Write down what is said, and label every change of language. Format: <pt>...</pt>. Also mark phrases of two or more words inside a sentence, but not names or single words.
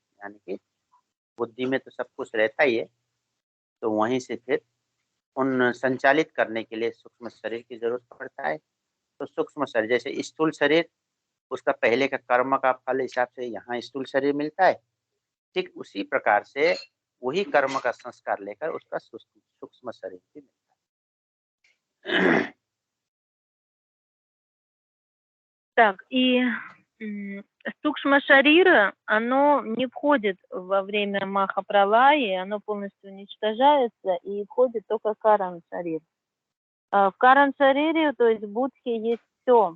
<hi>यानी कि बुद्धि में तो सब कुछ रहता ही है, तो वहीं से फिर उन संचालित करने के लिए सूक्ष्म शरीर की जरूरत पड़ता है। तो सूक्ष्म शरीर जैसे स्थूल शरीर, उसका पहले का कर्म का फल हिसाब से यहाँ स्थूल शरीर मिलता है, ठीक उसी प्रकार से वही कर्म का संस्कार लेकर उसका सूक्ष्म शरीर भी मिलता है।</hi> <ru>Так, и сукшма шарира, оно не входит во время Махапралаи, оно полностью уничтожается и входит только Каран шарир. В Каран шарире, то есть в Будхе, есть все.</ru>